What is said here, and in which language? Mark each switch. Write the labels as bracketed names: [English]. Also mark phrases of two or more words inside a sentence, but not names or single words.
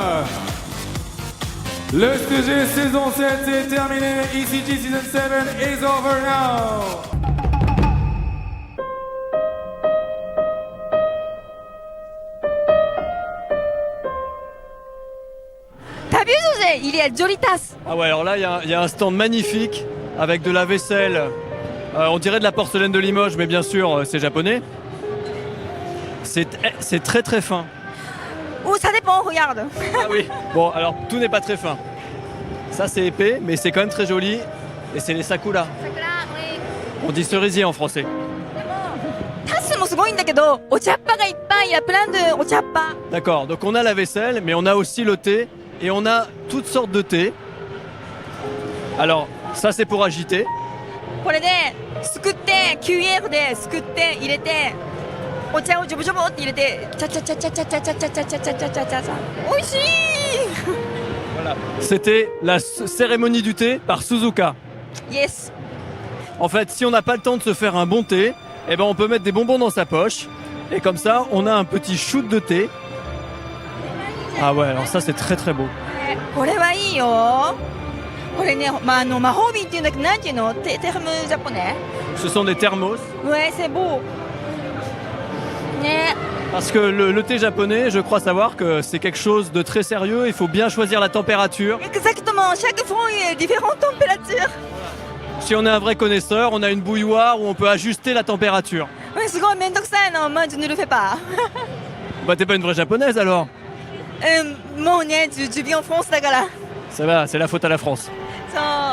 [French] Le STG saison 7 est terminé. [English] ECG Season 7 is over now. [French] T'as vu José, il est à Jolitas. Ah ouais, alors là, il y a un stand magnifique avec de la vaisselle. On dirait de la porcelaine de Limoges, mais bien sûr, c'est japonais. C'est très très fin. Ou ça dépend, regarde. Ah oui. Bon, alors tout n'est pas très fin. Ça c'est épais, mais c'est quand même très joli. Et c'est les sakura. On dit cerisier en français. [Japanese] タスもすごいんだけど、お茶っ葉がいっぱい、 [French] il y a plein de [Japanese] お茶っ葉。 [French] D'accord, donc on a la vaisselle, mais on a aussi le thé. Et on a toutes sortes de thé. Alors, ça c'est pour agiter. [Japanese] これですくって、9F ですくって入れて、お茶をジョボジョボって入れて、チャチャチャチャチャチャチャチャチャチャチャチャチャチャチャ。美味しい。 [French] Voilà. C'était la cérémonie du thé par Suzuka. Yes. En fait, si on n'a pas le temps de se faire un bon thé, eh ben on peut mettre des bonbons dans sa poche. Et comme ça, on a un petit shoot de thé. Ah ouais, alors ça c'est très très beau. [Japanese] これはいいよ。これね、魔法瓶っていうんだけど、なんていうの？テルムジャポネ？ [French] Ce sont des thermos. Ouais, c'est beau. Né. Parce que le thé japonais, je crois savoir que c'est quelque chose de très sérieux. Il faut bien choisir la température. Exactement. Chaque fois, il y a différentes températures. Si on est un vrai connaisseur, on a une bouilloire où on peut ajuster la température. Ouais, [Japanese] すごいめんどくさいの。 [French] Moi, je ne le fais pas. Bah t'es pas une vraie japonaise alors? [Japanese] もうね、 [French] je vis en France だから。 Ça va, c'est la faute à la France. [Japanese] そう。